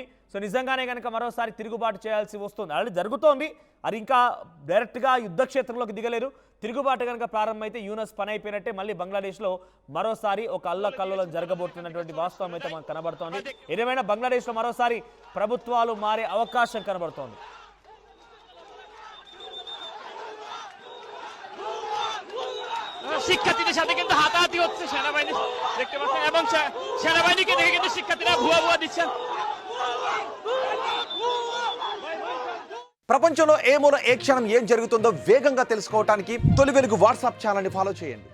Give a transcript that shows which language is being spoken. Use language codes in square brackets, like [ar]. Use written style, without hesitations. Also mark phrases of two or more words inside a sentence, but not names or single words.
[te] సో నిజంగానే కనుక మరోసారి తిరుగుబాటు చేయాల్సి వస్తుంది, ఆల్రెడీ జరుగుతోంది, అది ఇంకా డైరెక్ట్గా యుద్ధ క్షేత్రంలోకి దిగలేరు. తిరుగుబాటు కనుక ప్రారంభమైతే యూనస్ పని అయిపోయినట్టే, మళ్ళీ బంగ్లాదేశ్లో మరోసారి ఒక అల్లకల్లోలం జరగబోతున్నటువంటి వాస్తవం అయితే మనకు కనబడుతోంది. ఏదేమైనా బంగ్లాదేశ్లో మరోసారి ప్రభుత్వాలు మారే అవకాశం కనబడుతోంది. [bn] শিক্ষার্থীদের সাথে কিন্তু হাতাহাতি হচ্ছে, সেনাবাহিনী দেখতে পাচ্ছেন, এবং সেনাবাহিনীকে দেখে কিন্তু শিক্ষার্থীরা ভুয়া ভুয়া দিচ্ছেন। [te] ప్రపంచంలో ఏ మూల ఏ క్షణం ఏం జరుగుతుందో వేగంగా తెలుసుకోవడానికి తొలి వెలుగు వాట్సాప్ ఛానల్ని ఫాలో చేయండి.